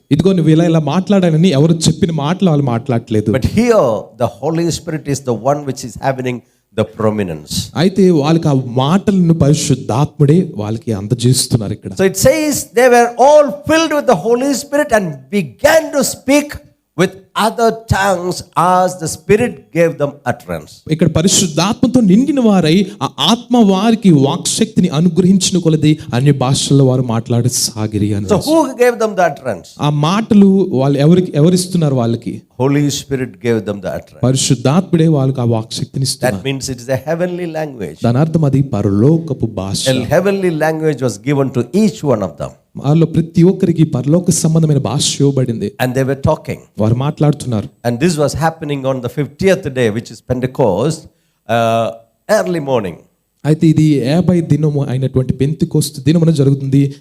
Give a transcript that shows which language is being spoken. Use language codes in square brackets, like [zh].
[te] ఇదిగో నువ్వు ఇలా మాట్లాడాలని ఎవరు చెప్పిన మాటలు వాళ్ళు మాట్లాడట్లేదు. [en] But here the Holy Spirit is the one which is having the prominence. [te] అయితే వాళ్ళకి ఆ మాటలను పరిశుద్ధాత్ముడే వాళ్ళకి అందజేస్తున్నారు ఇక్కడ. [en] So it says they were all filled with the Holy Spirit and began to speak with other tongues as the Spirit gave them utterance. [te] ఇక్కడ పరిశుద్ధాత్మతో నిండిన వారై ఆ ఆత్మ వారికి వాక్శక్తిని అనుగ్రహించిన కొలది అన్య భాషల్లో వారు మాట్లాడసాగిరి అని. [en] So who gave them the utterance? [te] ఆ మాటలు వాళ్ళు ఎవరిస్తున్నారు వాళ్ళకి? [en] Holy Spirit gave them the utterance. [te] పరిశుద్ధాత్ముడే వాళ్ళకి ఆ వాక్శక్తిని ఇస్తున్నారు. [en] That means it is a heavenly language. [te] దాని అర్థం అది పరలోకపు భాష. [en] A heavenly language was given to each one of them. [te] వాళ్ళలో ప్రతి ఒక్కరికి పరలోక సంబంధమైన భాష ఇవ్వబడింది. [en] And they were talking. [te] వారు మాట్లాడుతున్నారు. [en] And this was happening on the 50th day, which is Pentecost, early morning. [te] అయితే ఇది 50 దినము అయినటువంటి పెంతెకోస్తు దినమున జరుగుతుంది.